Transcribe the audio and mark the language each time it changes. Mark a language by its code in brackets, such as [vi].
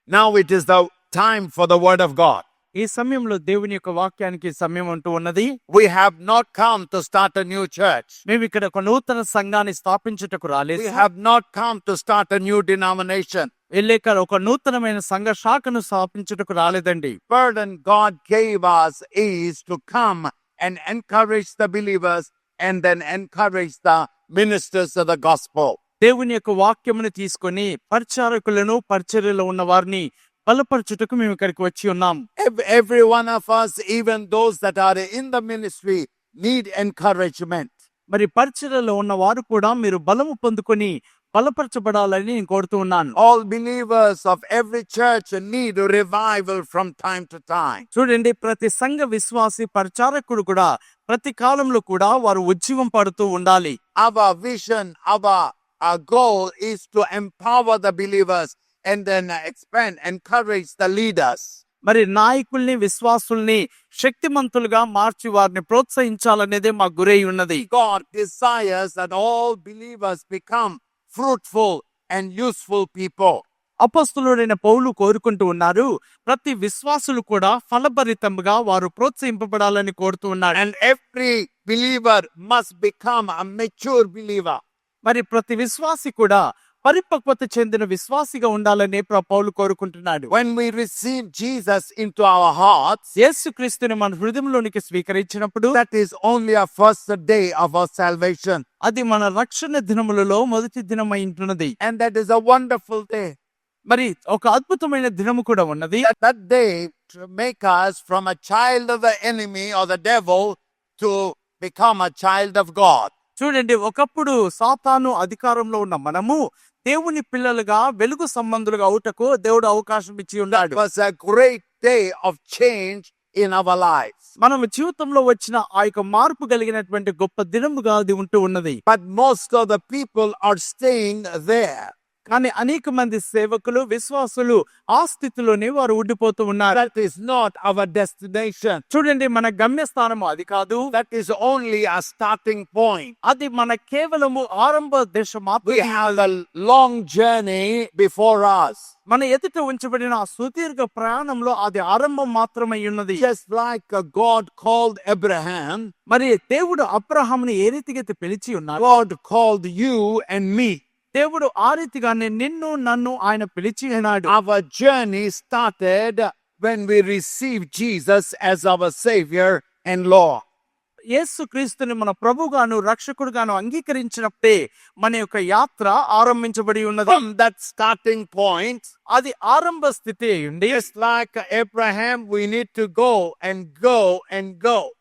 [en] Now it is the time for the word of God. [te] ఈ సమయంలో దేవుని యొక్క వాక్యానికి సమయం అంటూ ఉన్నది. [en] We have not come to start a new church. [te] మేము ఇక్కడ ఒక నూతన సంఘాన్ని స్థాపించుటకు రాలేదు. [en] We have not come to start a new denomination. [te] లేక ఒక నూతనమైన సంఘ శాఖను స్థాపించుటకు రాలేదండి. [en] Burden God gave us is to come and encourage the believers and then encourage the ministers of the gospel. [te] దేవుని యొక్క వాక్యమును తీసుకొని పరిచారకులను పరిచర్యలో ఉన్న వారిని బలపరచుటకు మేము ఇక్కడికి వచ్చి ఉన్నాం. [en] Every one of us, even those that are in the ministry, need encouragement. [te] మరి పరిచర్యలో ఉన్న వారు కూడా మీరు బలము పొందుకొని బలపరచబడాలని నేను కోరుతూ ఉన్నాను. [en] All believers of every church need a revival from time to time. [te] చూడండి, ప్రతి సంఘ విశ్వాసి పరిచారకుడు కూడా ప్రతి కాలంలో కూడా వారు ఉజ్జీవం పడుతూ ఉండాలి. [en] Our vision, our goal is to empower the believers and then expand, encourage the leaders. [te] మరి నాయకుల్ని విశ్వాసుల్ని శక్తిమంతులుగా మార్చి వారిని ప్రోత్సహించాలనేదే మా గురై ఉన్నది. [en] God desires that all believers become fruitful and useful people. [te] అపొస్తలుడైన పౌలు కోరుకుంటూ ఉన్నారు, ప్రతి విశ్వాసులు కూడా ఫలభరితంగా వారు ప్రోత్సహింపబడాలని కోరుతూ ఉన్నారు. [en] And every believer must become a mature believer. [te] మరి ప్రతి విశ్వాసి కూడా పరిపక్వత చెందిన విశ్వాసిగా ఉండాలని పౌలు కోరుకుంటున్నాడు. [en] When we receive Jesus into our hearts, [te] యేసుక్రీస్తుని మన హృదయంలోనికి స్వీకరించినప్పుడు [en] that is only a first day of our salvation. [te] అది మన రక్షణ దినములలో మొదటి దినమై ఉంటున్నది. [en] And that is a wonderful day. [te] మరి ఒక అద్భుతమైన దినము కూడా ఉన్నది. [en] That day to make us from a child of the enemy or the devil to become a child of God. [te] చూడండి, ఒకప్పుడు సాతాను అధికారంలో ఉన్న మనము దేవుని పిల్లలుగా వెలుగు సంబంధులుగా అవుటకు దేవుడు అవకాశం ఇచ్చి [en] That [te] ఉన్నాడు. [en] was a great day of change in our lives. [te] మనం జీవితంలో వచ్చిన ఆ యొక్క మార్పు కలిగినటువంటి గొప్ప దినముగా అది ఉంటూ ఉన్నది. [en] But most of the people are staying there. [te] కానీ అనేక మంది సేవకులు విశ్వాసులు ఆ స్థితిలోనే వారు ఉండిపోతూ ఉన్నారు. [en] That is not our destination. [te] చూడండి, మన గమ్యస్థానము అది కాదు. [en] That is only a starting point. [te] అది మన కేవలము ఆరంభ దశ [en] We [te] మాత్రమే. [en] have a long journey before us. [te] మన ఎదుట ఉంచబడిన ఆ సుదీర్ఘ ప్రయాణంలో అది ఆరంభం మాత్రమే ఉన్నది. [en] Just like God called Abraham, [te] మరి దేవుడు అబ్రహాముని ఏ రీతిగా పిలిచి ఉన్నారు, [en] God called you and me. [te] దేవుడు ఆ రీతిగానే నిన్ను నన్ను ఆయన పిలిచి ఉన్నాడు. [en] Our journey started when we received Jesus as our Savior and Lord. [te] యేసుక్రీస్తుని మన ప్రభుగాను రక్షకుడుగాను అంగీకరించినప్పుడే మన యొక్క యాత్ర ఆరంభించబడి ఉన్నది. [en] From that starting point, [te] అది ఆరంభ స్థితి అయ్యుండి, [en] just like Abraham, we need to go and go and go.